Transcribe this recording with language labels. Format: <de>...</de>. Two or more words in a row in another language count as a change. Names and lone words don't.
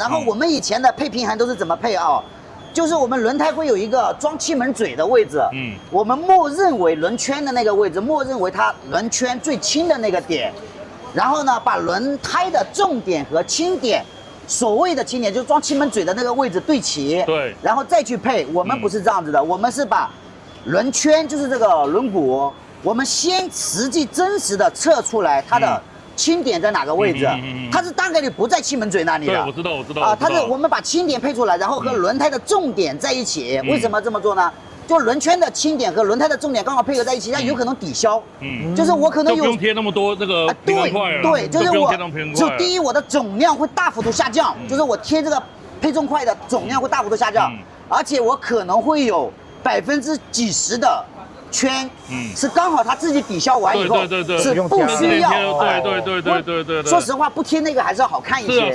<zh>然後我們以前的配平衡都是怎麼配啊？就是我們輪胎會有一個裝氣門嘴的位置，我們默認為輪圈的那個位置，默認為它輪圈最輕的那個點，然後呢，把輪胎的重點和輕點，所謂的輕點就是裝氣門嘴的那個位置對齊，對，然後再去配。我們不是這樣子的，我們是把輪圈就是這個輪毂，我們先實際真實的測出來它的輕點在哪個位置？它是大概率不在氣門嘴那裡的。對，我知道啊，它是我們把輕點配出來，然後和輪胎的重點在一起。為什麼這麼做呢？就輪圈的輕點和輪胎的重點剛好配合在一起，它有可能抵消。就是我可能有不用貼那麼多那個平衡塊了。對，就是我就第一我的總量會大幅度下降，就是我貼這個配重塊的總量會大幅度下降，而且我可能會有幾十的。圈，是剛好他自己抵消完以後，是不需要。對。說實話，不貼那個還是要好看一些。</zh>